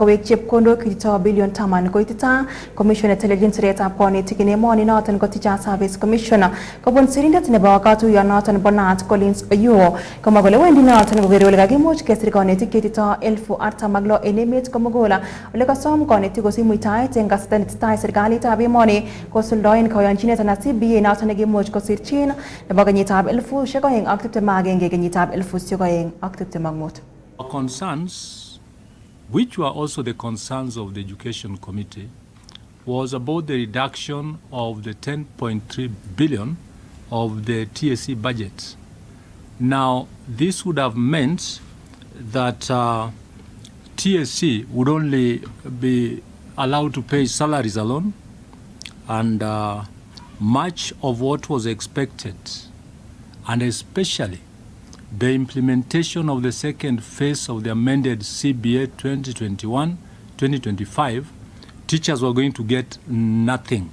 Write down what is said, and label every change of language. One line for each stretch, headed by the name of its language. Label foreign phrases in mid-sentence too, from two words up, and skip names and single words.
Kalenjin: kowek chepkondok kitito bilion 10 koitita Commission netelelchin siretab konetik en emoni noton ko Teacher Service Commission kobun sirindet nebo katuiyonoton nebo naat Collins Oyuo komwa kole wendi noton kokere ole kakimuch kesir konetik kitito 46,000 en emet komugul ole kasom konetik kosich muitaet en kasarta netesetai serikalitab emoni kosuldoen koyonchinet anan CBA noton nekimuch kosirchin nebo kenyitab 2021 kenyitab 2025.
English: Our concerns, which were also the concerns of the Education Committee, was about the reduction of the 10.3 billion of the TSC budget. Now, this would have meant that TSC would only be allowed to pay salaries alone, and much of what was expected, and especially the implementation of the second phase of the amended CBA 2021-2025, teachers were going to get nothing.